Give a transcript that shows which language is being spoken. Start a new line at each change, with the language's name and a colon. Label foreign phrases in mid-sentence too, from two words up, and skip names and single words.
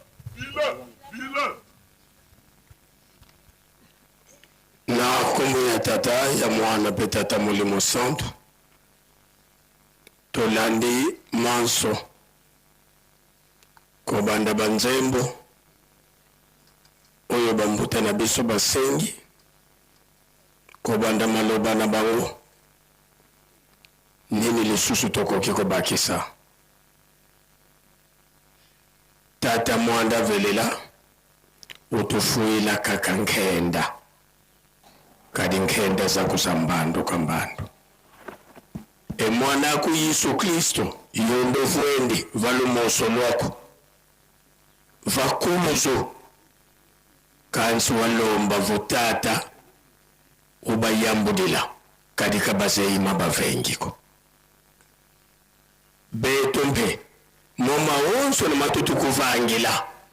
Lingala: na kombo ya tata ya mwana mpe tata molimo santo tolandi manso kobanda banzembo oyo bambuta na biso basengi kobanda maloba na bango nini lisusu tokoki kobakisa
Kongo: tata mwanda velela utufuila kaka nkenda kadi nkenda za kusambando kambando mwana ku Yesu Kristo yondo vuendi valumoso lwako vakumuzo kansi walomba vutata ubayambudila kadi kabazeima bavengiko beto mpe moma wonso na matutu kuvangila